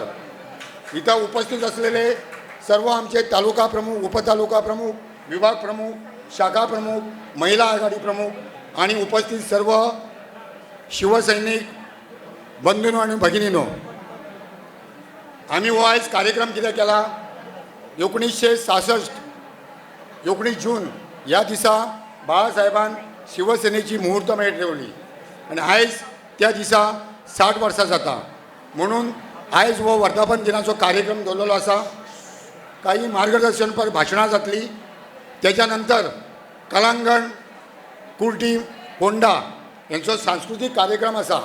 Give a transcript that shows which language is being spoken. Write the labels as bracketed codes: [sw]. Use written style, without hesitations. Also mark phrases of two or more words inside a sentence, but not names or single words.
[mr] इथं उपस्थित असलेले सर्व आमचे तालुका प्रमुख, उपतालुका प्रमुख, विभाग प्रमुख, शाखा प्रमुख, महिला आघाडी प्रमुख आणि उपस्थित सर्व शिवसैनिक बंधूंनो आणि भगिनींनो, आम्ही हो आज कार्यक्रम किती केला 1966 19 जून या दिसा बाळासाहेबान शिवसेनेची मुहूर्तमेढ ठेवली आणि आज त्या दिसा 60 वर्सां जाता। [kok] म्हणून आज हो वर्धापन दिनाचो कार्यक्रम दवरलेलो आसा। काही मार्गदर्शनपर भाशणां जातली, त्याच्यानंतर कलांगण, कुर्टी, पोंडा यांचो सांस्कृतिक कार्यक्रम आसा।